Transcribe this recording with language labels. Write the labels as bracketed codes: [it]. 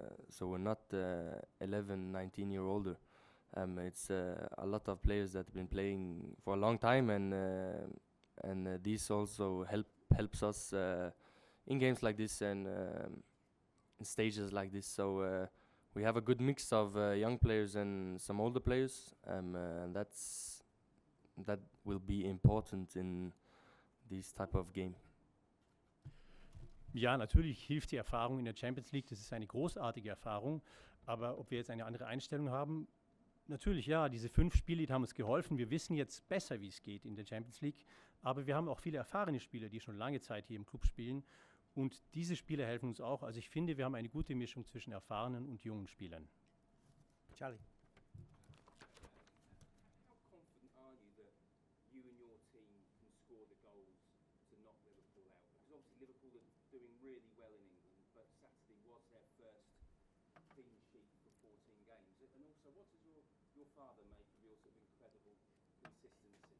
[en] So we're not 11, 19 year older. It's a lot of players that have been playing for a long time, and these also helps us in games like this and in stages like this. So we have a good mix of young players and some older players, and that will be important in this type of game. [de] Ja, natürlich hilft die Erfahrung in der Champions League, das ist eine großartige Erfahrung, aber ob wir jetzt eine andere Einstellung haben, natürlich ja, diese 5 Spiele, die haben uns geholfen, wir wissen jetzt besser, wie es geht in der Champions League, aber wir haben auch viele erfahrene Spieler, die schon lange Zeit hier im Club spielen, und diese Spieler helfen uns auch. Also ich finde, wir haben eine gute Mischung zwischen erfahrenen und jungen Spielern. [en] Charlie. How confident are you that you and your team can score the goals to knock Liverpool out? Because obviously Liverpool are doing really well in England, but Saturday was their first clean sheet for 14 games. And also, what does your father make of your sort of incredible consistency?